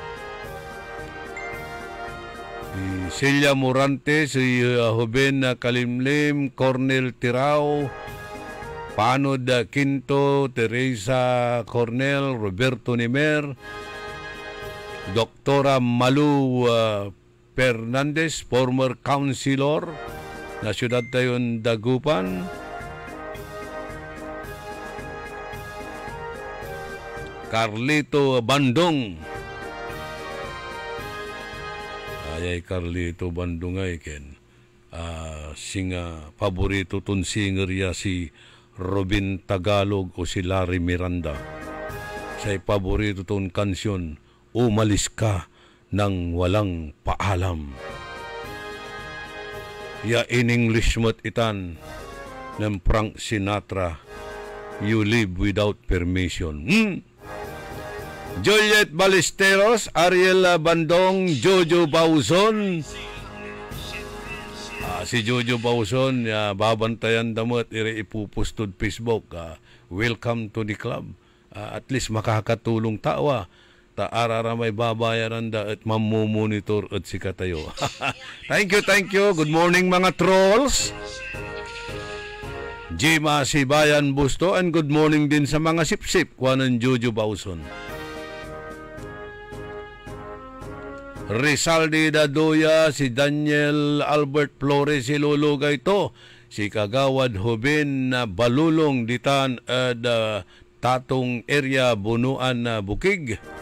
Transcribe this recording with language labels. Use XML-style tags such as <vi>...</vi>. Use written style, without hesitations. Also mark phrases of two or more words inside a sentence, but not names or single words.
<pag>Si Celia Morante, si Joven Kalimlim, Cornel Tirao, Panod Quinto, Teresa Cornel, Roberto Nimer, Doktora Malu Fernandez,</pag> <en>former councilor</en> <pag>na siyudad tayon Dagupan, Carlito Bandong. Ay Carlito Bandong ay ken. Singa paborito ton singer ya si Robin Tagalog o si Larry Miranda. Say paborito ton kansyon, Umalis Ka nang Walang Paalam. Ya</pag> <en>in English</en> <pag>mo't itan ng Frank Sinatra, You Live Without Permission. Juliet Ballesteros, Ariel Bandong, Jojo Bauson. Si Jojo Bauson, babantayan damot, ipupustod Facebook.</pag> <en>Welcome to the club. At least makakatulong tawa. Taarara may babayaran da at mamumonitor at sikatayo. Thank you. Good morning mga trolls.</en> <tl>Jima Sibayan Busto,</tl> <en>and good morning</en> <tl>din sa mga sip-sip.</tl> <pag>Kuanan Jojo Bauson. Rizaldi Dadoya, si Daniel Albert Flores, si Lolo Gaito, si Kagawad Hobin na Balulong Ditan at Tatong Area Bunuan na Bukig.</pag>